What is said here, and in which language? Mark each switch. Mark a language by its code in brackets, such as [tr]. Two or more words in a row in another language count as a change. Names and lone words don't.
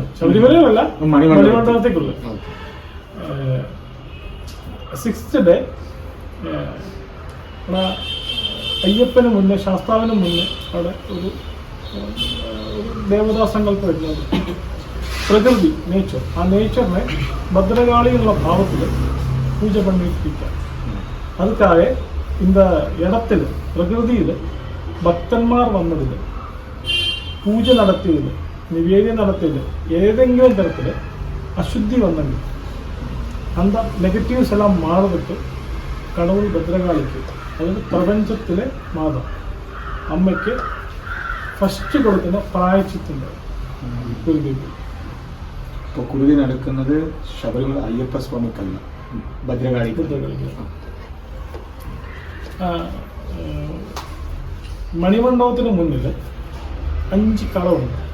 [ml] ശബരിമലയിലല്ല, മണിമണ്ഡപത്തിക്കുള്ളിൽ. 6th ഡേ അയ്യപ്പന് മുന്നേ ശാസ്താവിന് മുന്നേ അവിടെ ഒരു ദേവതാ സങ്കല്പം വരുന്നത്. പ്രകൃതി നേച്ചർ, ആ നേച്ചറിനെ ഭദ്രകാളി എന്നുള്ള ഭാവത്തിൽ പൂജ പണിയിപ്പിക്കാം. [ta] அதுக்காக இந்த இடத்துல [ml] പ്രകൃതിയിൽ ഭക്തന്മാർ വന്നതിൽ പൂജ നടത്തിയതിൽ നിവേദ്യം നടത്തിയതിൽ ഏതെങ്കിലും തരത്തിൽ അശുദ്ധി വന്നെങ്കിൽ [ta] அந்த நெகட்டிவ்ஸ் எல்லாம் மாறதுக்கு கடவுள் [ml] ഭദ്രകാളിക്ക്, അതായത് പ്രപഞ്ചത്തിലെ മാതാ അമ്മയ്ക്ക് ഫസ്റ്റ് കൊടുക്കുന്ന പ്രായച്ചിത്തുണ്ട് കുരുതിക്ക്. ഇപ്പോൾ കുരുതി നടക്കുന്നത് ശബരിമല അയ്യപ്പ സ്വാമിക്കല്ല, ഭദ്രകാളി. മണിമണ്ഡപത്തിന് മുന്നിൽ 5 കളമുണ്ട്.